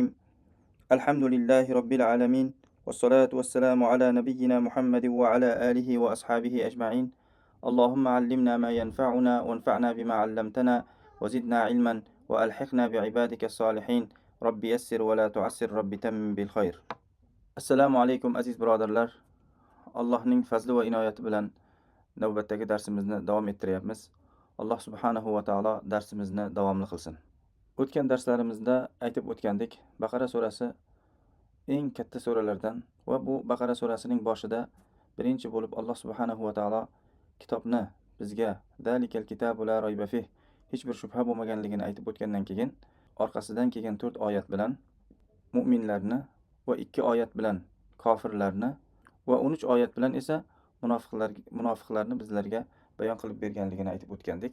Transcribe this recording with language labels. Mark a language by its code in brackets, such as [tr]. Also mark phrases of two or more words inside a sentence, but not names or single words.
[ar] الحمد لله رب العالمين، والصلاة والسلام على نبينا محمد وعلى آله وأصحابه أجمعين. اللهم علمنا ما ينفعنا وانفعنا بما علمتنا وزدنا علما وألحقنا بعبادك الصالحين. رب يسر ولا تعسر، رب تمم بالخير. السلام عليكم [uz] aziz birodarlar. Allohning fazli va inoyati bilan navbatdagi darsimizni davom ettiryapmiz. Alloh [ar] سبحانه وتعالى [uz] darsimizni davomli qilsin. O'tgan darslarimizda aytib o'tgandik, Baqara surasi eng katta suralardan va bu Baqara surasining boshida birinchi bo'lib Alloh [ar] سبحانه وتعالى [uz] kitobni bizga [ar] ذلك الكتاب لا ريب فيه, [uz] hech bir shubha bo'lmaganligini aytib o'tgandan keyin orqasidan kelgan 4 oyat bilan mu'minlarni va 2 oyat bilan kofirlarni va 13 oyat bilan esa munofiqlarni bizlarga bayon qilib berganligini aytib o'tgandik.